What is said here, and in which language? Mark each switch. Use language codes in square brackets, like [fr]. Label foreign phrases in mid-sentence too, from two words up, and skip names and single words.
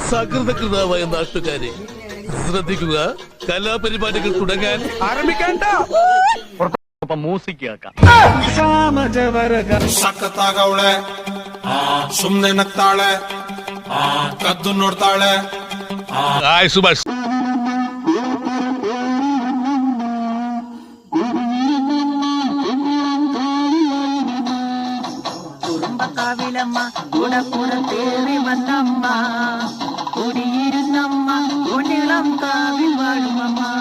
[ml] സകൃതകൃതമായ നാട്ടുകാരെ ശ്രദ്ധിക്കുക, കലാപരിപാടികൾ തുടങ്ങാൻ ആരംഭിക്കാൻ. [kn] ಮ್ಯೂಸಿಕ್ ಕೇಳ್ಕ ಸಖತ್ತಾಗವಳೆ, ಸುಮ್ನೆ ನಗ್ತಾಳೆ, ಕದ್ದು ನೋಡ್ತಾಳೆ. സുഭാഷ് [ml] കുറുമ്പക്കാവിലമ്മ കുടപ്പുറത്തേറി വന്നമ്മ, കുടിയിരുന്നമ്മ ഒന്നിളം കാവിൽ വാഴുമമ്മ.